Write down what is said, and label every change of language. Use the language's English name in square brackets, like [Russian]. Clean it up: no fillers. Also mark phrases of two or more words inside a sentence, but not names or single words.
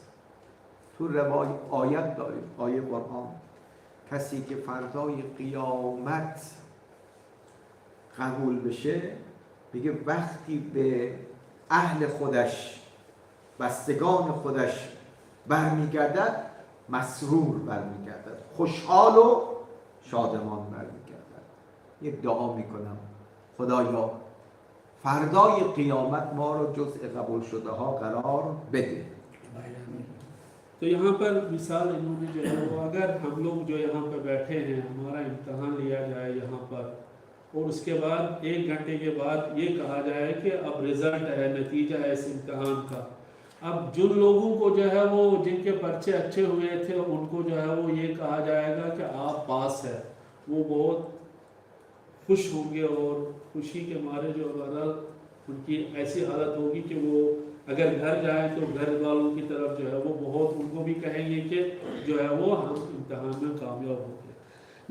[Persian] تو آیت داریم، آیه قرآن، کسی که فردای قیامت قبول بشه میگه وقتی به اهل خودش بستگان خودش برمیگردد مسرور برمیگردد، خوشحال و شادمان برمیگردد. یک دعا میکنم خدایا فردای قیامت ما رو جزء قبول شده ها قرار بده. [Urdu] تو یہاں پر مثال انہوں نے جو ہے وہ اگر ہم لوگ جو یہاں پر بیٹھے ہیں ہمارا امتحان لیا جائے یہاں پر، اور اس کے بعد 1 گھنٹے کے بعد یہ کہا جائے کہ اب رزلٹ ہے، نتیجہ ہے اس امتحان کا. اب جن لوگوں کو جو ہے وہ جن کے پرچے اچھے ہوئے تھے ان کو جو ہے وہ یہ کہا جائے گا کہ آپ پاس ہے، وہ بہت خوش ہوں گے اور خوشی کے مارے جو ان کی ایسی حالت ہوگی کہ وہ اگر گھر جائے تو گھر والوں کی طرف جو ہے وہ بہت ان کو بھی کہیں گے کہ جو ہے وہ ہم امتحان میں کامیاب ہو گئے.